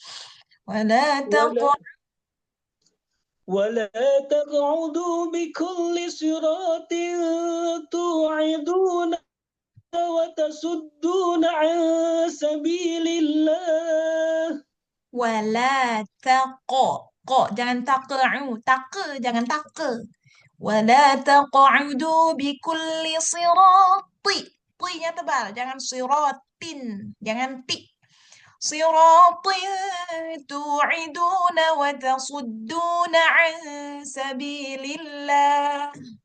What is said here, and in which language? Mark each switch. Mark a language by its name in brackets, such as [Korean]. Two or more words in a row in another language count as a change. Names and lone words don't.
[Arabic] ولا تقعدوا بكل صراط توعدون وتصدون عن سبيل الله. ولا تقو. Jangan taqa'u. [Indonesian] Jangan taqe. [Arabic] ولا تقعدوا بكل صراط. [Indonesian] Ti-nya tebal. Jangan siratin. Jangan ti. [Arabic] صراط توعدون وتصدون عن سبيل الله.